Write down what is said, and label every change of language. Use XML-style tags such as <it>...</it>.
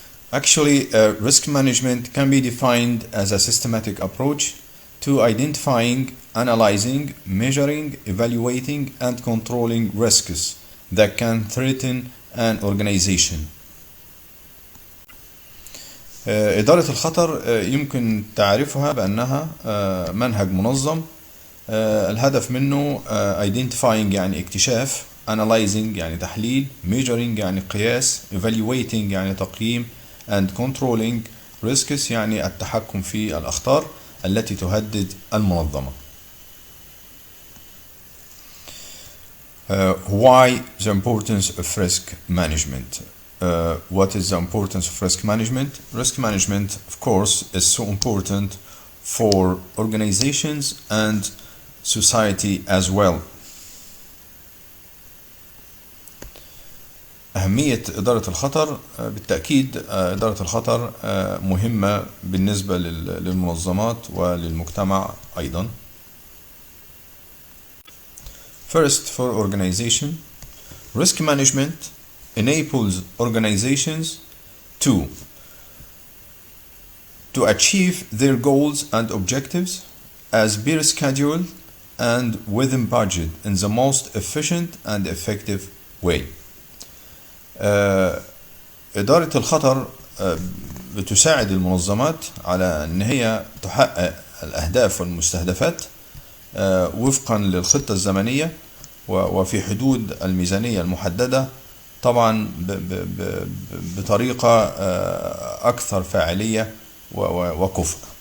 <en>Actually, risk management can be defined as a systematic approach to identifying, analyzing, measuring, evaluating, and controlling risks that can threaten an organization.</en> <ar>إدارة الخطر يمكن تعريفها بأنها منهج منظم الهدف منه identifying يعني اكتشاف، analyzing يعني تحليل، measuring يعني قياس، evaluating يعني تقييم،</ar> <en>and controlling risks</en> <ar>يعني التحكم في الأخطار التي تهدد المنظمة.</ar> <en>Why the importance of risk management? What is the importance of risk management? Risk management, of course, is so important for organizations and society as well.</en> <ar>أهمية إدارة الخطر بالتأكيد إدارة الخطر مهمة بالنسبة للمنظمات وللمجتمع أيضا.</ar> <en>First, for organization, risk management enables organizations to achieve their goals and objectives as per schedule and within budget in the most efficient and effective way.</en> <ar>إدارة الخطر بتساعد المنظمات على أن هي تحقق الأهداف والمستهدفات وفقا للخطة الزمنية وفي حدود الميزانية المحددة، طبعا بطريقة أكثر فاعلية وكفء.</ar>